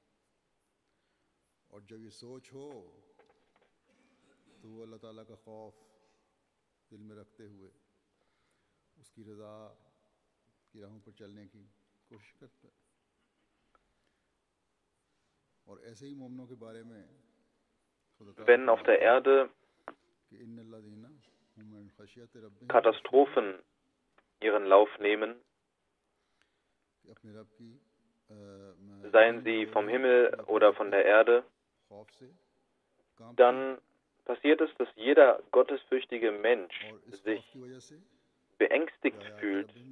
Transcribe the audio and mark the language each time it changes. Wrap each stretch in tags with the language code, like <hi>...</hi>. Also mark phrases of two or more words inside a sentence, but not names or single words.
<ur>اور جب یہ سوچ ہو تو وہ اللہ تعالیٰ کا خوف دل میں رکھتے ہوئے اس کی رضا کی راہوں پر چلنے کی کوشش کرتا ہے. اور ایسے ہی مومنوں کے بارے میں</ur> <de>Wenn auf der Erde Katastrophen ihren Lauf nehmen, seien sie vom Himmel oder von der Erde, dann passiert es, dass jeder gottesfürchtige Mensch sich beängstigt fühlt</de>